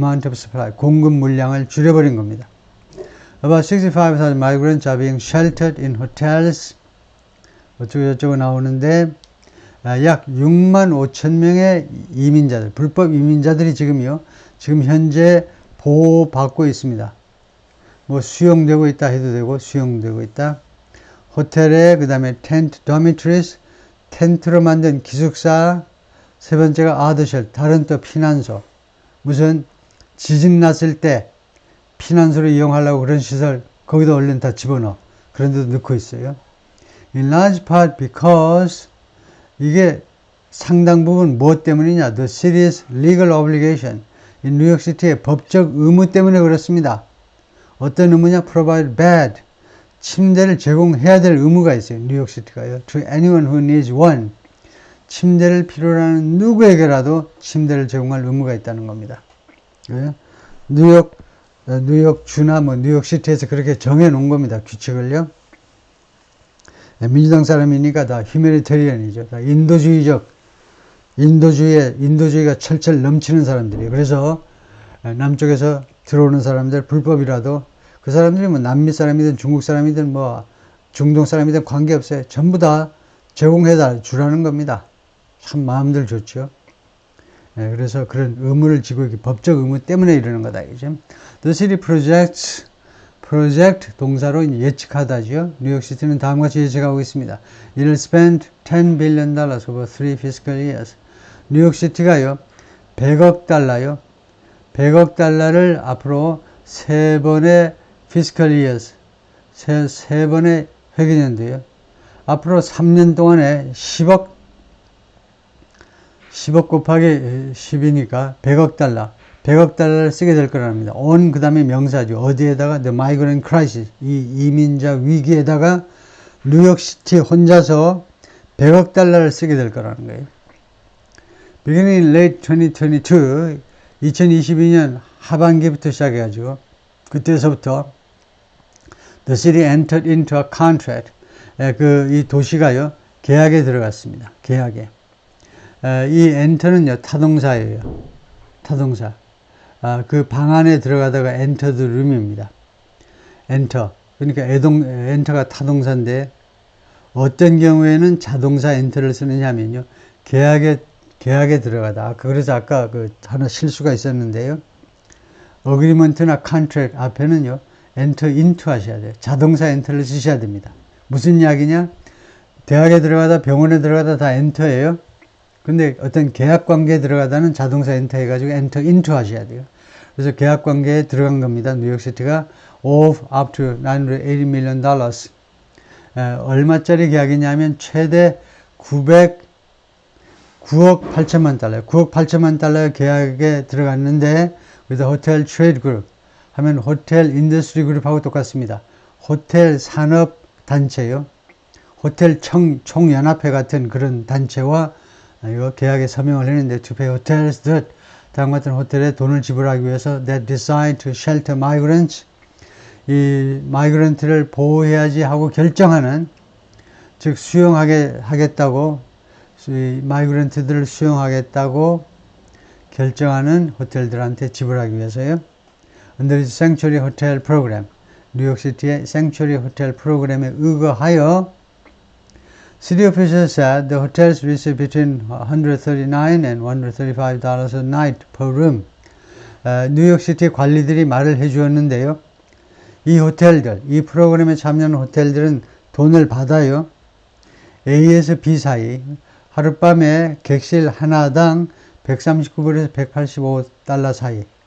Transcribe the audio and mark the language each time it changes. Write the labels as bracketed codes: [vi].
[en] amount of supply, [ko] 공급 물량을 줄여버린 겁니다. [en] About 65,000 migrants are being sheltered in hotels. [ko] 어쩌고 나오는데 약 6만 5천 명의 이민자들, 불법 이민자들이 지금 현재 보호받고 있습니다. 뭐 수용되고 있다 해도 되고 수용되고 있다. 호텔에 그 다음에 텐트, dormitories, 텐트로 만든 기숙사. 세 번째가 아드쉘, 다른 또 피난소. 무슨 지진 났을 때 피난소를 이용하려고 그런 시설 거기다 얼른 다 집어넣어. 그런 데도 넣고 있어요. [en] In large part because [ko] 이게 상당 부분 무엇 때문이냐? [en] The city's legal obligation. [ko] 이 뉴욕시티의 법적 의무 때문에 그렇습니다. 어떤 의무냐? [en] Provide bed. [ko] 침대를 제공해야 될 의무가 있어요. 뉴욕시티가요. [en] To anyone who needs one. [ko] 침대를 필요로 하는 누구에게라도 침대를 제공할 의무가 있다는 겁니다. 뉴욕주나 뭐 뉴욕시티에서 그렇게 정해 놓은 겁니다. 규칙을요. 민주당 사람이니까 다 휴메니테리언이죠. 다 인도주의가 철철 넘치는 사람들이에요. 그래서 남쪽에서 들어오는 사람들 불법이라도 그 사람들이 뭐 남미 사람이든 중국 사람이든 뭐 중동 사람이든 관계없어요. 전부 다 제공해다 주라는 겁니다. 참 마음들 좋죠. 그래서 그런 의무를 지고 있기, 법적 의무 때문에 이러는 거다. 이죠. [en] The city projects, project [ko] 동사로 예측하다죠. 뉴욕시티는 다음과 같이 예측하고 있습니다. [en] It'll spend $10 billion over 3 fiscal years. [ko] 뉴욕시티가요, 100억 달러요. 100억 달러를 앞으로 3번의 fiscal years, 세 번의 회계년도요. 앞으로 3년 동안에 10억 곱하기 10이니까 100억 달러를 쓰게 될 거랍니다. on 그 다음에 명사죠. 어디에다가 [en] the migrant crisis, [ko] 이 이민자 위기에다가 뉴욕시티 혼자서 100억 달러를 쓰게 될 거라는 거예요. [en] Beginning in late 2022, [ko] 2022년 하반기부터 시작해가지고 그때서부터 [en] the city entered into a contract, [ko] 이 도시가요 계약에 들어갔습니다. 계약에. 이 enter는요 타동사예요. 타동사. 그 방 안에 들어가다가 enter the room입니다. enter. 그러니까 enter가 타동사인데 어떤 경우에는 자동사 enter를 쓰느냐 하면요. 계약에 들어가다. 그래서 아까 하나 실수가 있었는데요. agreement나 contract 앞에는요. enter into 하셔야 돼요. 자동사 enter를 쓰셔야 됩니다. 무슨 이야기냐? 대학에 들어가다 병원에 들어가다 다 enter예요. 근데 어떤 계약 관계에 들어가다는 자동사 엔터 해가지고 enter into 하셔야 돼요. 그래서 계약 관계에 들어간 겁니다. 뉴욕시티가 [en] of up to $980 million. [ko] 얼마짜리 계약이냐면 최대 9억 8천만 달러요. 9억 8천만 달러 계약에 들어갔는데 그래서 호텔 트레이드 그룹 하면 호텔 인더스트리 그룹하고 똑같습니다. 호텔 산업 단체요. 호텔 총연합회 같은 그런 단체와 이거 계약에 서명을 했는데 [en] to pay hotels that [ko] 다음과 같은 호텔에 돈을 지불하기 위해서 [en] that decide to shelter migrants, [ko] 이 마이그런트를 보호해야지 하고 결정하는, 즉 수용하겠다고 마이그런트들을 수용하겠다고 결정하는 호텔들한테 지불하기 위해서요. [en] Under the Sanctuary Hotel Program, [ko] 뉴욕시티의 Sanctuary Hotel 프로그램에 의거하여 [en] City officials said the hotels receive between $139 and $135 a night per room. [ko] 뉴욕시티 관리들이 말을 해주었는데요. 이 호텔들, 이 프로그램에 참여하는 호텔들은 돈을 받아요. A에서 B 사이 하룻밤에 객실 하나당 139불에서 185달러 사이.